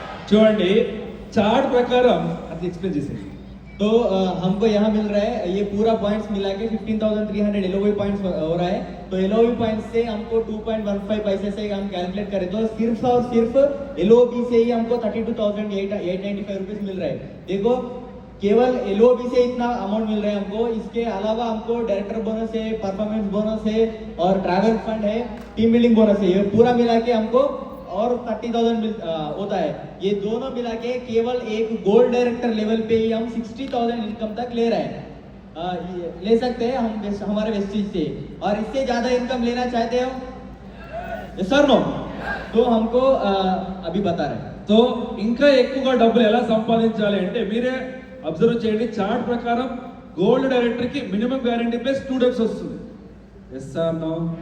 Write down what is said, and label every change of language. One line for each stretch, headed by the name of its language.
Telugu: చూడండి చార్ట్ ప్రకారం అది ఎక్స్ప్లెయిన్ చేసేది.
Hindi: तो हमको यहाँ मिल रहा है ये पूरा पॉइंट्स मिला के 15,300 एलओबी पॉइंट्स हो रहा है। तो एलओबी पॉइंट्स से हमको 2.15 पैसे से हम कैलकुलेट करें तो सिर्फ और सिर्फ एलओबी से ही हमको 32,895 रुपीस मिल रहा है। देखो केवल एलओबी से इतना अमाउंट मिल रहा है हमको। इसके अलावा हमको डायरेक्टर बोनस है, परफॉर्मेंस बोनस है और ट्रैवल फंड है, टीम बिल्डिंग बोनस है। ये पूरा मिला के हमको और 30,000 होता है। ये दोनों मिला के केवल एक गोल्ड डायरेक्टर लेवल पे ही हम 60,000 इनकम तक ले रहे हैं, ले सकते हैं हम हमारे वेस्टीज से। और इससे ज्यादा इनकम लेना चाहते हो सर नो तो हमको अभी बता रहे हैं।
Telugu: సో ఇంకా ఎక్కువగా డబ్బులు ఎలా సంపాదించాలి అంటే మీరే అబ్జర్వ్ చేయండి. చార్ట్ ప్రకారం గోల్డ్ డైరెక్టర్ కి మినిమం గ్యారంటీ ప్లస్ 2 డేస్ వస్తుంది.
English: Yes or no?